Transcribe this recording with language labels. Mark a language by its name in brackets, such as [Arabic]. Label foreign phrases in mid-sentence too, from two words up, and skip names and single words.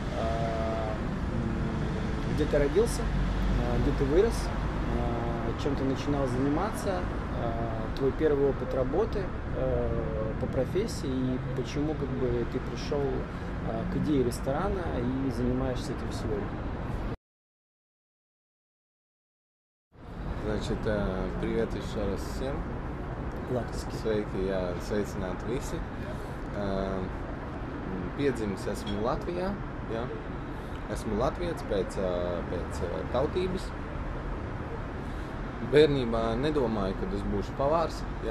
[Russian] Где ты родился, где ты вырос, чем ты начинал заниматься, твой первый опыт работы по профессии и почему ты пришел к идее ресторана и занимаешься этим сегодня. Значит, привет еще раз всем. [Latvian] Latviski. Sveiki, jā, sveicināti visi. Piedzimis esmu Latvijā, jā. Esmu latvietis pēc tautības. Bērnībā nedomāju, kad es būšu pavārs, jā.